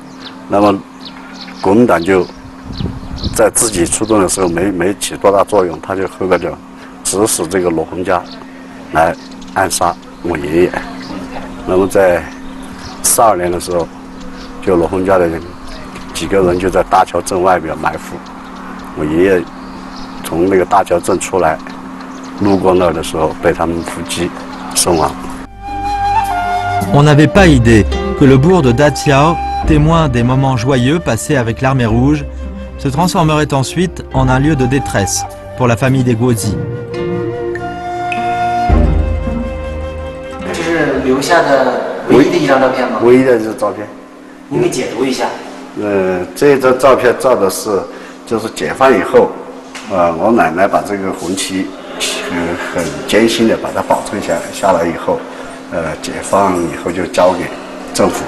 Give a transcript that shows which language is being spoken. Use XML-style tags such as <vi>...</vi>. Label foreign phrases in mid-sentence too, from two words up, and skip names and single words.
<zh>那么，国民党就在自己出动的时候没起多大作用，他就后边就指使这个罗洪家来暗杀我爷爷。那么在42年的时候， 就罗洪家的人几个人就在大桥镇外边埋伏。我爷爷从那个大桥镇出来，路过那儿的时候被他们伏击身亡。</zh> <fr>On n'avait pas idée que le bourg de Datiao, témoin des moments joyeux passés avec l'armée rouge, se transformerait ensuite en un lieu de détresse pour la famille des Guozi.</fr> <zh>这是留下的唯一的一张照片吗？唯一的这张照片。您给解读一下。这张照片照的是，就是解放以后，我奶奶把这个红旗，很艰辛的把它保存下来以后，解放以后就交给政府。</zh>